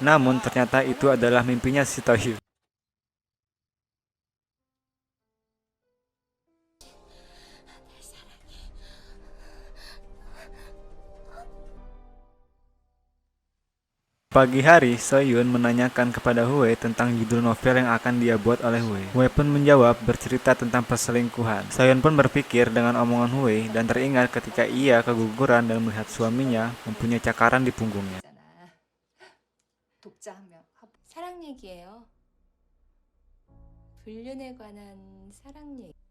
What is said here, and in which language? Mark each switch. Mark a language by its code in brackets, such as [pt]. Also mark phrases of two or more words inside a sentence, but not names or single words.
[id] Namun ternyata itu adalah mimpinya si Taeyun. Pagi hari, Soyun menanyakan kepada Huei tentang judul novel yang akan dia buat oleh Huei. Huei pun menjawab bercerita tentang perselingkuhan. Soyun pun berpikir dengan omongan Huei dan teringat ketika ia keguguran dan melihat suaminya mempunyai cakaran di punggungnya. [ko] 독자 한 명. 사랑 얘기예요. 불륜에 관한 사랑 얘기.